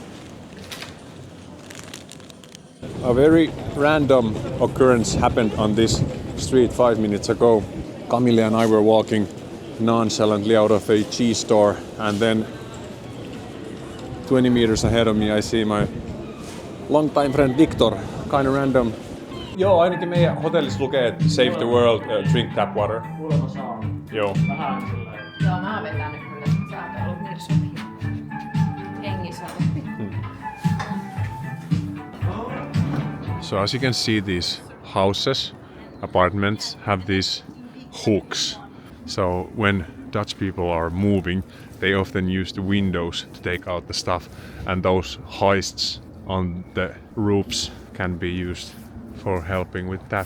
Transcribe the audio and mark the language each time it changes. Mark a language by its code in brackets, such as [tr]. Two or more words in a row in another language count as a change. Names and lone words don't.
[en] A very random occurrence happened on this street 5 minutes ago. Camille and I were walking nonchalantly out of a cheese store, and then 20 meters ahead of me I see my longtime friend Victor. Kind of random. [fi] Joo, ainakin meidän hotellissa lukee, että [en] Save the World, drink tap water. [fi] Kuulemma saa. Joo. Vähän silleen. Joo, mä oon vetänyt kyllä. Sä oot ollut niin sopiva. Hengissä. [en] So as you can see, these houses, apartments have these hooks. So when Dutch people are moving, they often use the windows to take out the stuff, and those hoists on the roofs can be used for helping with that.